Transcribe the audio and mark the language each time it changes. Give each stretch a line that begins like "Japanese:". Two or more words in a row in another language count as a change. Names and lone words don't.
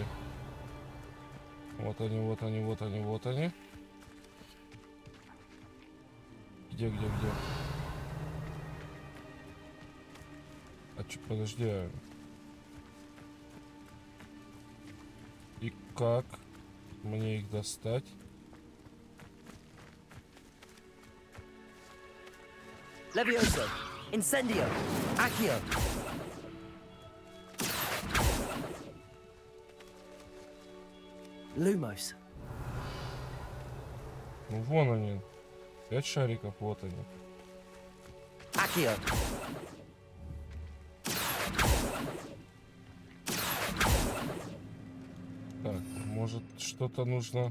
Russian: Вот они, вот они, вот они, вот они. Где? А чё, подожди. И как мне их достать?
Latin: Levioso. Incendio. Accio. Lumos.
Russian: Ну вон они. 5 шариков, вот они.
Latin: Accio.
Russian: Так, может что-то нужно...